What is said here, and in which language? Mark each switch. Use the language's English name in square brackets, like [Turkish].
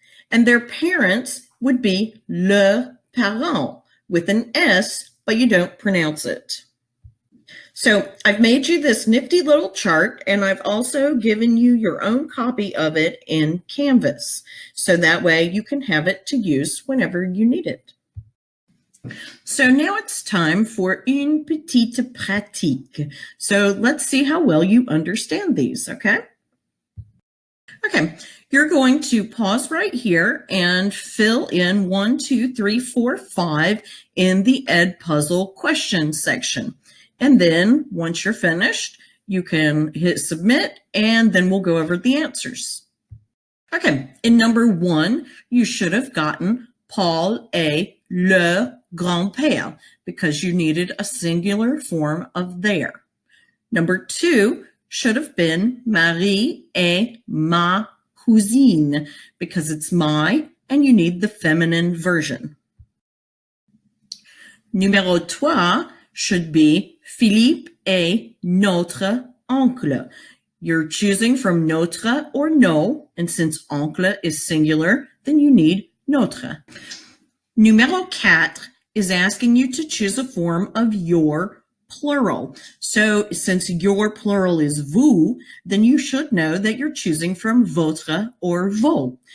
[English] And their parents would be leurs parents with an S, but you don't pronounce it. So I've made you this nifty little chart, and I've also given you your own copy of it in Canvas. So that way you can have it to use whenever you need it. So now it's time for [French] une petite pratique. [English] So let's see how well you understand these, okay? Okay, you're going to pause right here and fill in 1, 2, 3, 4, 5 in the Ed Puzzle question section. And then once you're finished, you can hit submit and then we'll go over the answers. Okay, in number 1, you should have gotten [French] Paul est le grand-père [English] because you needed a singular form of their. Number 2 should have been [French] Marie est ma cousine [English] because it's my and you need the feminine version. Numéro 3 should be [French] Philippe est notre oncle. [English] You're choosing from notre or no, and since oncle is singular, then you need notre. Numéro 4 is asking you to choose a form of your plural. So since your plural is vous, then you should know that you're choosing from votre or vos.